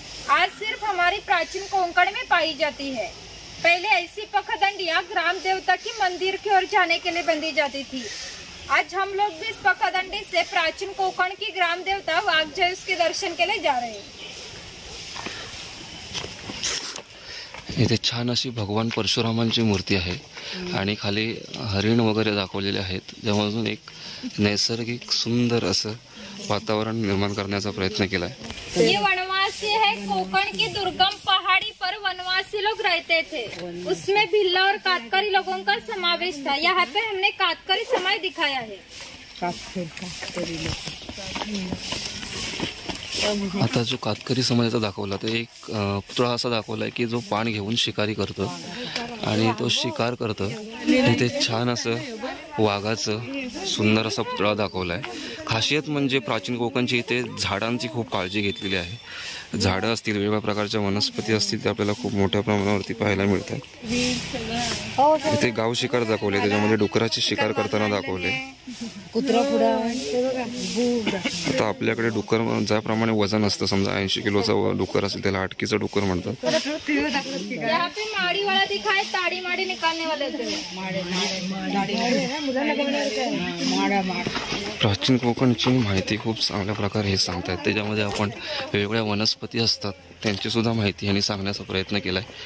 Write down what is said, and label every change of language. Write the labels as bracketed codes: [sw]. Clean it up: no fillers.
[hi] आज सिर्फ हमारी प्राचीन कोंकण में पाई जाती है। पहले ऐसी पखदंडियां ग्राम देवता की मंदिर की ओर जाने के लिए बंधी जाती थी। आज हम लोग भी इस पखदंडी से प्राचीन कोंकण की ग्राम देवता वाघजेऊस के दर्शन के लिए जा रहे हैं। [mr] इथे छान अशी भगवान परशुरामांची मूर्ती आहे आणि खाली हरिण वगैरे दाखवलेले आहेत, ज्यामधून एक नैसर्गिक सुंदर असं वातावरण निर्माण करण्याचा प्रयत्न केलाय। [hi] ये वनवासी है, कोंकण की दुर्गम पहाड़ी पर वनवासी लोग रहते थे। उसमें भिल्ला और कातकरी लोगों का समावेश था। यहाँ पे हमने कातकरी समाज दिखाया है। [mr] आता जो कातकरी समाजाचा दाखवला तो एक पुतळा असा दाखवलाय की जो पान घेऊन शिकारी करतो आणि तो शिकार करतो। तिथे छान असं वाघाचं सुंदर असा पुतळा दाखवलाय। खासियत म्हणजे प्राचीन कोकणची इथे झाडांची खूप काळजी घेतलेली आहे। झाडं असतील, वेगवेगळ्या प्रकारच्या वनस्पती असतील, ते आपल्याला खूप मोठ्या प्रमाणावरती पाहायला मिळतात। इथे गाव शिकार दाखवले, त्याच्यामध्ये डुकराची शिकार करताना दाखवले। आता आपल्याकडे डुकर ज्याप्रमाणे वजन असतं, समजा 80 किलोचा डुकर असेल त्याला अटकीचं डुकर म्हणतात। [hi] यहाँ पे माड़ी वाला दिखा है, ताड़ी माड़ी निकालने वाले थे। [mr] प्राचीन कोकणची माहिती खूप चांगल्या प्रकारे हे सांगतायत। त्याच्यामध्ये आपण वेगवेगळ्या वनस्पती असतात त्यांची सुद्धा माहिती यांनी सांगण्याचा प्रयत्न केलाय।